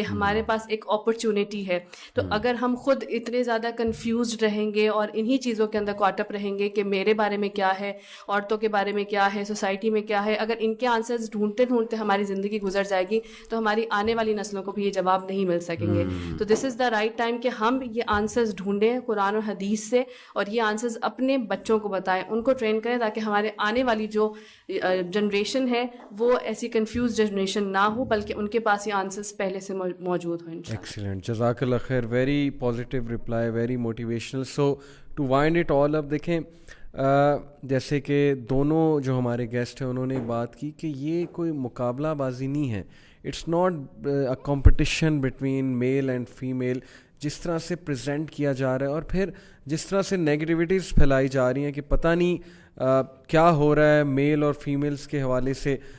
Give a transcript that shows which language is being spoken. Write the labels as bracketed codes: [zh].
[ur] یہ ہمارے پاس ایک اپرچونیٹی ہے. تو اگر ہم خود اتنے زیادہ کنفیوزڈ رہیں گے اور انہی چیزوں کے اندر کاٹ اپ رہیں گے کہ میرے بارے میں کیا ہے, عورتوں کے بارے میں کیا ہے, سوسائٹی میں کیا ہے, اگر ان کے آنسرز ڈھونڈتے ڈھونڈتے ہماری زندگی گزر جائے گی تو ہماری آنے والی نسلوں کو بھی یہ جواب نہیں مل سکیں گے. تو [en] this is the right time [ur] کہ ہم یہ آنسرز ڈھونڈیں قرآن اور حدیث سے, اور یہ آنسرز اپنے بچوں کو بتائیں, ان کو ٹرین کریں, تاکہ ہمارے آنے والی جو جنریشن ہے وہ ایسی کنفیوز جنریشن نہ ہو, بلکہ ان کے پاس یہ آنسرز پہلے سے موجود ہوں. [en] Excellent, جزاک اللہ خیر, very positive reply, very motivational. So to wind it all up, [ur] دیکھیں جیسے کہ دونوں جو ہمارے گیسٹ ہیں انہوں نے بات کی کہ یہ کوئی مقابلہ بازی نہیں ہے, [en] it's not a competition between male and female [ur] جس طرح سے پریزنٹ کیا جا رہا ہے, اور پھر جس طرح سے نیگیٹیوٹیز پھیلائی جا رہی ہیں کہ پتہ نہیں کیا ہو رہا ہے میل اور فیمیلز کے حوالے سے.